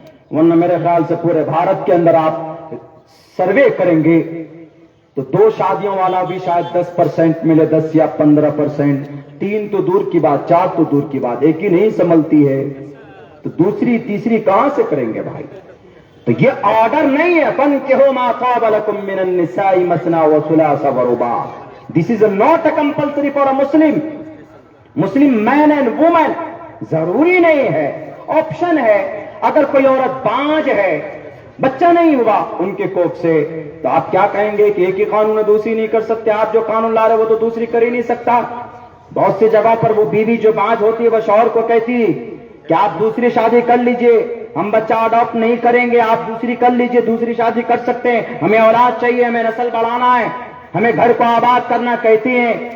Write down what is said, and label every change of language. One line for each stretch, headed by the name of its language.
Urdu: ورنہ میرے خیال سے پورے بھارت کے اندر آپ سروے کریں گے تو 2 شادیوں والا بھی شاید 10% ملے، 10 یا 15%. 3 تو دور کی بات، 4 تو دور کی بات، ایک ہی نہیں سنبھلتی ہے تو دوسری تیسری کہاں سے کریں گے بھائی؟ تو یہ آرڈر نہیں ہے
Arabic: فَانكِحُوا مَا طَابَ لَكُم مِّنَ النِّسَاءِ مَثْنَىٰ وَثُلَاثَ وَرُبَاعَ.
English: This is not a compulsory for a Muslim. Muslim man and woman
Urdu: ضروری نہیں ہے، آپشن ہے. اگر کوئی عورت بانج ہے، بچہ نہیں ہوا ان کے کوکھ سے، تو آپ کیا کہیں گے کہ ایک ہی قانون دوسری نہیں کر سکتے؟ آپ جو قانون لا رہے وہ تو دوسری کر ہی نہیں سکتا. بہت سی جگہ پر وہ بیوی جو بانج ہوتی ہے وہ شوہر کو کہتی کہ آپ دوسری شادی کر لیجئے، ہم بچہ اڈاپٹ نہیں کریں گے، آپ دوسری کر لیجئے، دوسری شادی کر سکتے ہیں، ہمیں اولاد چاہیے، ہمیں نسل بڑھانا ہے، ہمیں گھر کو آباد کرنا کہتی ہیں.